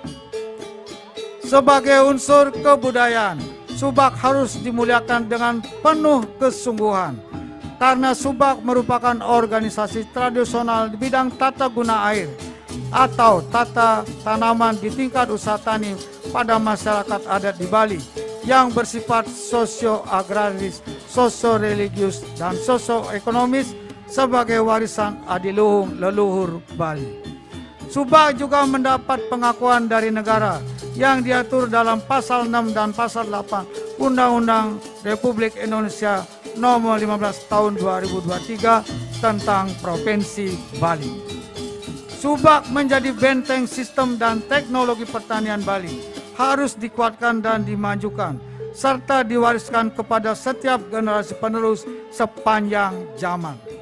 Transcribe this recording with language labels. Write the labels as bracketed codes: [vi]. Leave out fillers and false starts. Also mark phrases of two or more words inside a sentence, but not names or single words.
[id] Sebagai unsur kebudayaan, Subak harus dimuliakan dengan penuh kesungguhan, karena Subak merupakan organisasi tradisional di bidang tata guna air atau tata tanaman di tingkat usaha tani pada masyarakat adat di Bali yang bersifat sosio-agraris, sosio-religius, dan sosio-ekonomis sebagai warisan adiluhung leluhur Bali. Subak juga mendapat pengakuan dari negara yang diatur dalam pasal 6 dan pasal 8 Undang-Undang Republik Indonesia Nomor 15 Tahun 2023 tentang Provinsi Bali. Subak menjadi benteng sistem dan teknologi pertanian Bali, harus dikuatkan dan dimajukan, serta diwariskan kepada setiap generasi penerus sepanjang zaman.